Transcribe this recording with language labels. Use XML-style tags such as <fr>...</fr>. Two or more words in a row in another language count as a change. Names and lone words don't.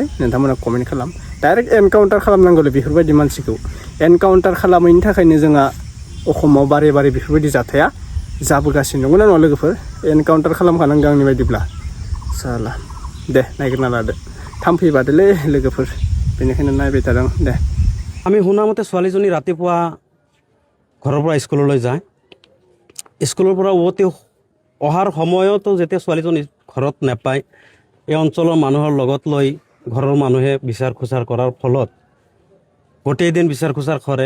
<brx>नोंथांमोना कमेन्ट खालाम।</brx> <en>direct encounter</en> <brx>खालामनांगौलै बेफोरबायदि मानसिखौ। एनकाउन्टार खालामैनि थाखायनो जोंहा अखमाव बारे बारे बेफोरबायदि जाथाया जाबोगासिनो। नंगौना नङा लोगोफोर? एनकाउन्टार खालामखानांगौ आंनि बायदिब्ला। साला दे नायग्रोना लादो। थाम्फै बादोलै लोगोफोर, बेनिखायनो नायबाय थादों दे।</brx> <as>আমি শুনা মতে ছোৱালীজনী ৰাতিপুৱা ঘৰৰ পৰা স্কুললৈ যায়। স্কুলৰ পৰা উভতি অহাৰ সময়তো যেতিয়া ছোৱালীজনী ঘৰত নাপায়, এই অঞ্চলৰ মানুহৰ লগত লৈ ঘৰৰ মানুহে বিচাৰ খোচাৰ কৰাৰ ফলত গোটেই দিন বিচাৰ খোচাৰ কৰে।</as>